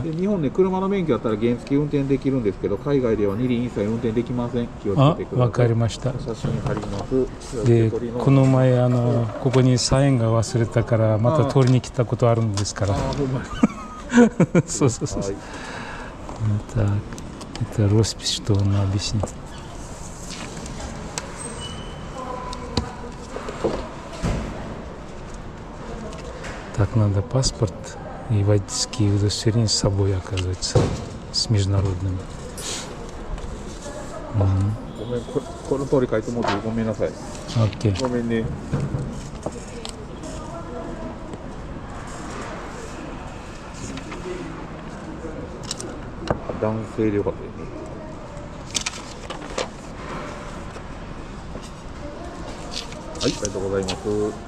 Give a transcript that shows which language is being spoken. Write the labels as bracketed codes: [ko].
[ja] で日本で車の免許だったら原付運転できるんですけど海外では二輪一切運転できません。気をつけてください。わかりました。写真貼ります。でこの前ここにサインが忘れたからまた取りに来たことあるんですから。そうそうそう。 [ru] Это роспись, что он объяснит. Так, надо паспорт и водительские удостоверения с собой, оказывается, с международными. [ja] ごめん、この通り書いてもらってごめんなさい。 [en] Окей. [ja] ごめんね。男性でよかったですね。はい、ありがとうございます。はい。